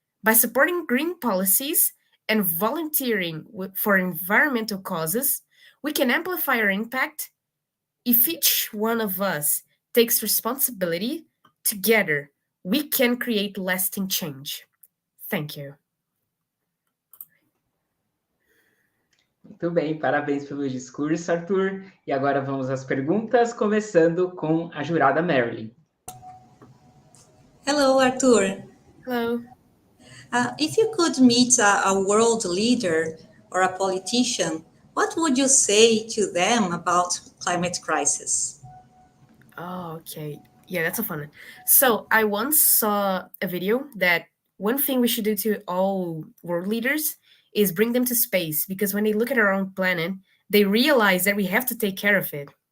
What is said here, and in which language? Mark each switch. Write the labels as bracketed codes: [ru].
[en] By supporting green policies and volunteering for environmental causes, we can amplify our impact. If each one of us takes responsibility, together we can create lasting change. Thank you. [pt] Muito bem, parabéns pelo discurso, Arthur. E agora vamos às perguntas, começando com a jurada Marilyn. [en] Hello, Arthur. Hello. If you could meet a world leader or a politician, what would you say to them about climate crisis? Oh, okay. Yeah, that's a fun one. So I once saw a video that one thing we should do to all world leaders is bring them to space, because when they look at our own planet, they realize that we have to take care of it.